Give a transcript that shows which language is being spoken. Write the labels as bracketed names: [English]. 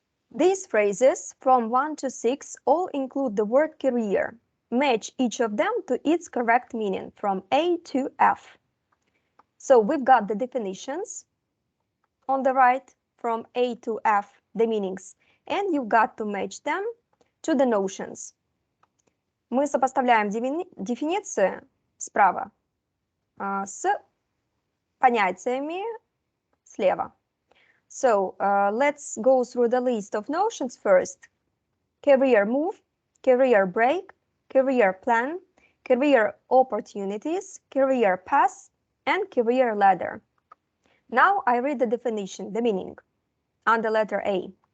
[English] These phrases from 1 to 6 all include the word career. Match each of them to its correct meaning from A to F. So we've got the definitions on the right from A to F, the meanings, and you've got to match them to the notions. [Russian] Мы сопоставляем дефиниции справа с понятиями слева. [English] So let's go through the list of notions first. Career move, career break, career plan, career opportunities, career path, and career ladder. Now I read the definition, the meaning, on the letter A.